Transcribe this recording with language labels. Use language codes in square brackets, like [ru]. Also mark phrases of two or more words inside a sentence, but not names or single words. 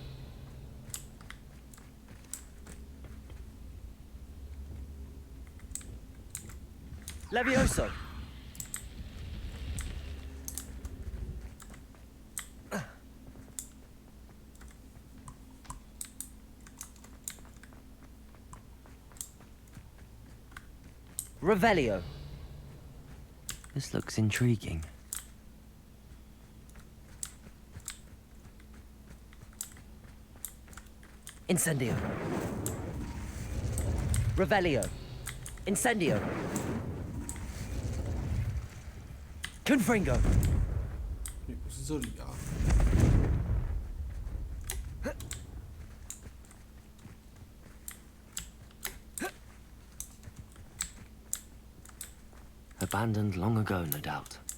[en] Levioso. Revelio. This looks intriguing. Incendio. Revelio. Incendio. Confringo. [zh] 也不是这里啊。 [en] Abandoned long ago, no doubt.